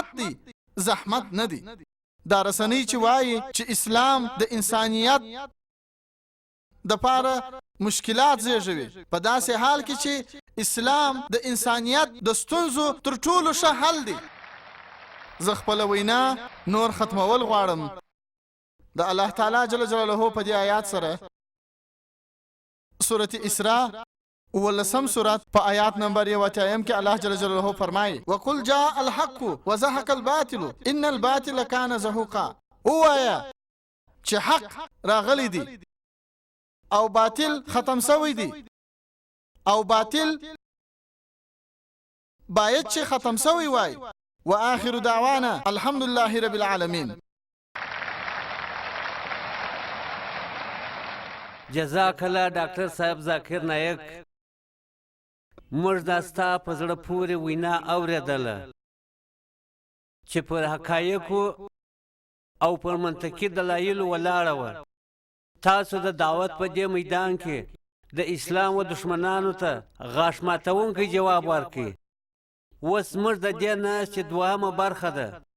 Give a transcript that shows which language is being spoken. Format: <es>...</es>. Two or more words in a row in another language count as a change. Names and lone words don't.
<ps>دی زحمت نه دی دا رسنۍ چې وایي چې اسلام د انسانیت دپاره مشکلات زیږوي په داسې حال کې چې اسلام د انسانیت د ستونزو تر ټولو ښه حل دی زه خپله وینا نور ختمول غواړم د الله تعالی</ps> <ar>جل جلاله</ar> <ps>په دې آیات سره سورة اسراء 11 سورت په آیات نمبر 1 کې الله</ps> <ar>جل جلاله</ar> <ps>فرمایي</ps> <ar>وقل جاء الحق وزهق الباطل ان الباطل كان زهوقا</ar> <ps>وایا چې حق راغلی دی او باطل ختم شوی دی او باطل باید چې ختم شوی وای</ps> <ar>واخر دعوانا الحمد لله رب العالمین جزاک الله</ar> <ps>ډاکټر صاحب ذاکر نایک موږ دا ستا په زړه پورې وینا اورېدله چې پر حقایقو او پر منطقي دلایلو ولاړه وه تاسو د دعوت په دې میدان کې د اسلام و دشمنانو ته غاښ ماتونکی جواب ورکړي اوس موږ د دې ناستې دوهمه برخه ده</ps>